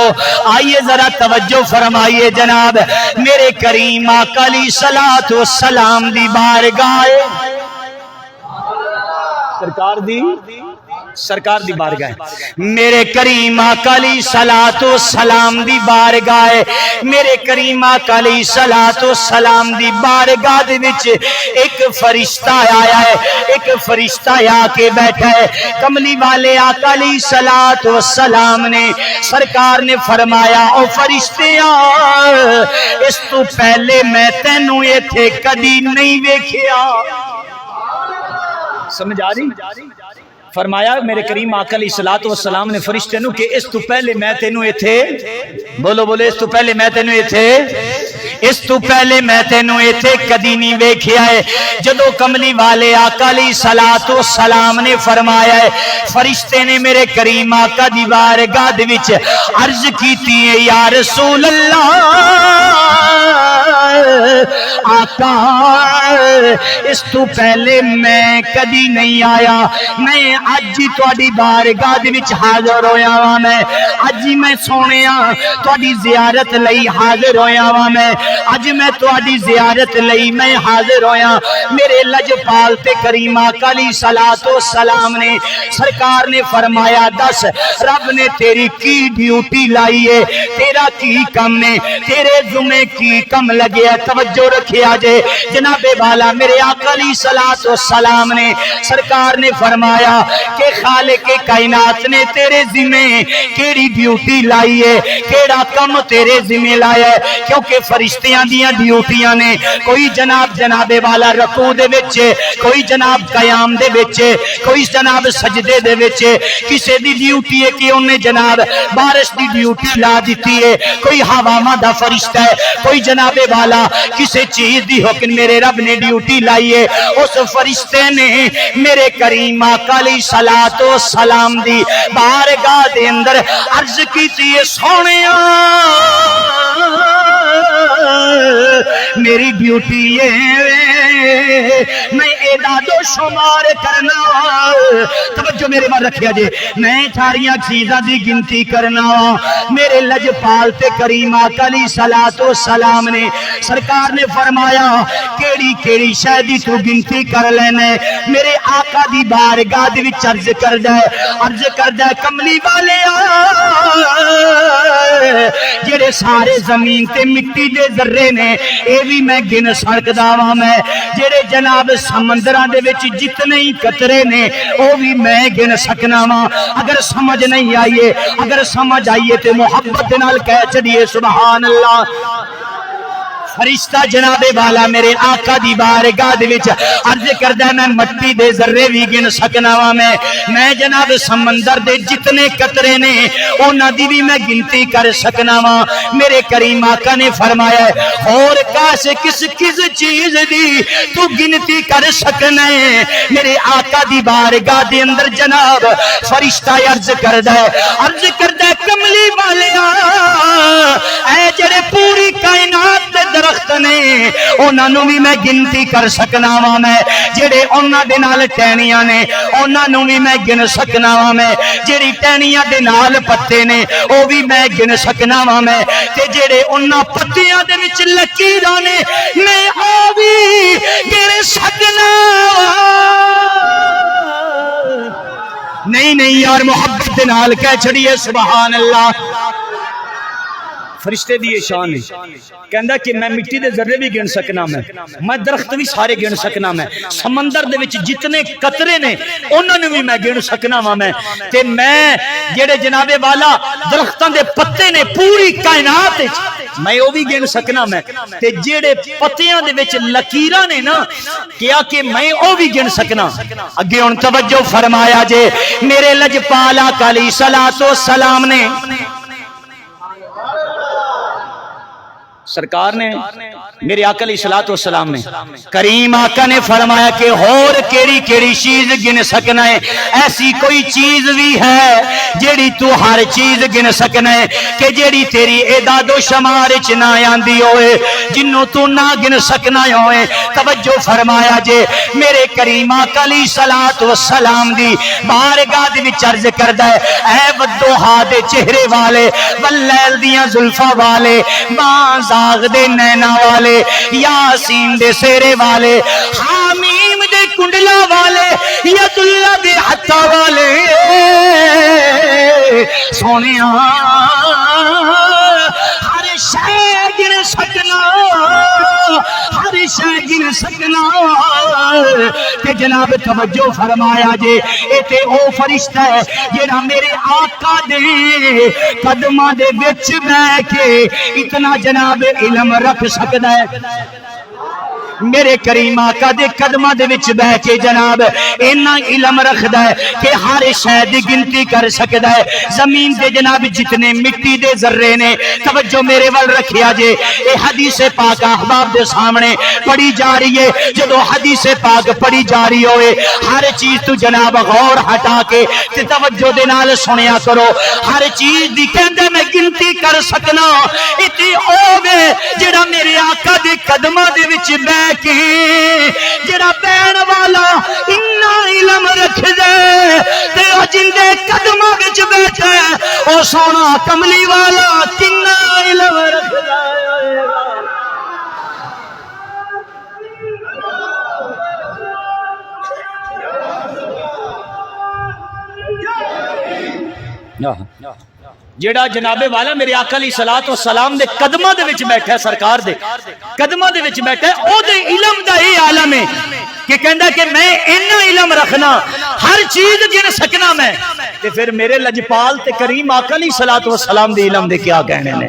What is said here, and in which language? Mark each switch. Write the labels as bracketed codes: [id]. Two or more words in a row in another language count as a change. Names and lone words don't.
[pa] آئیے ذرا توجہ فرمائیے جناب، میرے کریم آقا [ar] علیہ الصلوۃ والسلام [pa] دی بارگاہ سرکار دی بارگاہ، میرے کریم آقا [ar] علیہ الصلوۃ والسلام [pa] دی بارگاہ، میرے کریم آقا [ar] علیہ الصلوۃ والسلام [pa] دی بارگاہ دے وچ ایک فرشتہ آیا ہے، ایک فرشتہ آ کے بیٹھا ہے۔ کملی والے آقا [ar] علیہ الصلوۃ والسلام [pa] نے سرکار نے فرمایا، او فرشتیاں اس تو پہلے میں تینوں ایتھے کدی نہیں ویکھیا۔ سمجھ آ رہی؟ فرمایا میرے کریم آقا [ar] علیہ الصلوۃ والسلام [pa] نے فرشتے نو کہ اس تو پہلے میں تینوں ایتھے، بولو بولو، اس تو پہلے میں تینوں ایتھے، اس تو پہلے میں تینوں ایتھے کدی نہیں ویکھیا ہے۔ جدو کملی والے آقا [ar] علیہ الصلوۃ والسلام [pa] نے فرمایا ہے، فرشتے نے میرے کریم آقا دی بارگاہ دے وچ عرض کیتی ہے، [ar] یا رسول اللہ [pa] آقا اس تو پہلے میں کدی نہیں آیا، میں اج ہی تہاڈی بارگاہ دے وچ حاضر ہویا ہاں، میں اج ہی میں سونیا تہاڈی زیارت لئی حاضر ہویا ہاں، میں اج میں تہاڈی زیارت لئی میں حاضر ہویا۔ میرے لجپال تے کریم آقا [ar] علیہ الصلوۃ والسلام [pa] نے سرکار نے فرمایا، دس رب نے تیری کی ڈیوٹی لائی ہے، تیرا کی کم نے، تیرے ذمے کی کم لگے ہے؟ توجہ رکھیا جے جناب والا، میرے آقا [ar] علیہ الصلوۃ والسلام [pa] نے سرکار نے فرمایا کہ خالق کائنات نے تیرے ذمے کیڑی ڈیوٹی لائی ہے، کیڑا کم تیرے ذمے لایا ہے؟ کیونکہ فرشتیاں دیاں ڈیوٹیاں نے، کوئی جناب والا رکوع دے وچ، کوئی جناب قیام دے وچ، کوئی جناب سجدے دے وچ، کسے دی ڈیوٹی ہے کہ انہیں جناب بارش دی ڈیوٹی لا دیتی ہے، کوئی ہواواں دا فرشتہ ہے، کوئی جناب والا کسے چیز دی حکم میرے رب نے ڈیوٹی لائی ہے۔ اس فرشتے نے میرے کریم آقا [ar] علیہ الصلوۃ والسلام [pa] دی بارگاہ دے اندر عرض کیتی ہے، سونیا میری ڈیوٹی ہے میں اعداد و شمار کرنا، توجہ میرے بار رکھیا جے، میں ساریاں چیزاں دی گنتی کرنا۔ میرے لجپال تے کریم آقا [ar] علیہ الصلوۃ والسلام [pa] نے سرکار نے فرمایا، کیڑی کیڑی شے دی تو گنتی کر لینے؟ میرے آقا دی بارگاہ دے وچ عرض کردا ہے کملی والے جڑے سارے زمین تے مٹی دے ذرے نے اے بھی میں گن سکدا واں، میں جڑے جناب سمندراں دے وچ جتنے ہی قطرے نے او بھی میں گن سکنا واں۔ اگر سمجھ نہیں آئیے، اگر سمجھ آئیے تے محبت نال کہہ چڑیے [ar] سبحان اللہ۔ [pa] فرشتہ جناب والا میرے آقا دی بارگاہ دے وچ عرض کردا ہے، میں مٹی دے ذرے بھی گن سکنا وا، میں جناب سمندر دے جتنے قطرے نے انہاں دی بھی میں گنتی کر سکنا وا۔ میرے کریم آقا نے فرمایا ہے، اور کاش کس چیز دی تو گنتی کر سکنا ہے؟ میرے آقا دی بارگاہ دے اندر جناب فرشتہ عرض کردا ہے کملی والیا اے جڑے پوری کائنات دے درخت نے انہاں نوں بھی میں گنتی کر سکنا وا، میں جڑے انہاں دے نال ٹہنیاں نے انہاں نوں بھی میں گن سکنا وا، میں جڑی ٹہنیاں دے نال پتے نے او بھی میں گن سکنا وا، میں تے جڑے انہاں پتیاں دے وچ لکیراں نے میں او بھی گن سکنا نہیں یار، محبت دے نال کہہ چھڑیے [ar] سبحان اللہ۔ [pa] فرشتے دی شان ہے، کہندا کہ میں مٹی دے ذرے بھی گن سکنا، میں درخت بھی سارے گن سکنا، میں سمندر دے وچ جتنے قطرے نے انہاں نوں بھی میں گن سکنا وا، میں تے میں جڑے جناب والا درختاں دے پتے نے پوری کائنات وچ میں او بھی گن سکنا، میں تے جڑے پتیاں دے وچ لکیراں نے نا کیا کہ میں او بھی گن سکنا۔ اگے ہن توجہ فرمایا جے، میرے لجپال آقا [ar] علیہ الصلوۃ والسلام [pa] نے سرکار نے میرے آقا [ar] علیہ الصلوۃ والسلام [pa] نے کریم آقا نے فرمایا کہ اور کیڑی کیڑی چیز گن سکنا ہے، ایسی کوئی چیز بھی ہے جیڑی تو ہر چیز گن سکنا ہے کہ جیڑی تیری اعداد و شمار چ نہ آندی ہوئے، جنوں تو نہ گن سکنا ہوئے۔ توجہ فرمایا جے میرے کریم آقا [ar] علیہ الصلوۃ والسلام [pa] دی بارگاہ دے وچ عرض کردا ہے، اے ودوحا دے چہرے والے، واللیل دیاں زلفاں والے، بازاغ دے نینا والے، یاسین دے سیرے والے، حامیم دے کنڈلا والے، [ar] ید اللہ [pa] دے حتا والے، سونیاں ہر شے گن سکنا، ہر شے گن سکنا کہ جناب توجہ فرمایا جے اے تے او فرشتہ ہے جڑا میرے آقا دے قدماں دے وچ بیٹھ کے اتنا جناب علم رکھ سکدا ہے، میرے کریم آقا دے قدماں دے وچ بیٹھ کے جناب اینا علم رکھدا ہے کہ ہر شے دی گنتی کر سکدا ہے۔ زمین دے جناب جتنے مٹی دے ذرے نے، توجہ میرے ول رکھیا جے، اے حدیث پاک احباب دے سامنے پڑھی جا رہی ہے، جدو حدیث پاک پڑھی جا رہی ہوئے ہر چیز تو جناب غور ہٹا کے تے توجہ دے نال سنیا کرو، ہر چیز دی کہندے میں گنتی کر سکنا، اتے اوے جڑا میرے آقا دے قدماں دے وچ بیٹھ کہ جڑا بین والا اتنا علم رکھ دے تے جن دے قدماں وچ بیٹھے او سونا کملی والا کنا علم رکھ دے۔ جیڑا جناب والا میرے آقا [ar] علیہ الصلوۃ والسلام [pa] دے قدماں دے وچ بیٹھا ہے، سرکار دے قدماں دے وچ بیٹھا ہے، او دے علم دا یہ عالم ہے کہ کہندا کہ میں اتنا علم رکھنا، ہر چیز گن سکنا میں، تے پھر میرے لجپال تے کریم آقا [ar] علیہ الصلوۃ والسلام [pa] دے علم دے کیا کہنے نے۔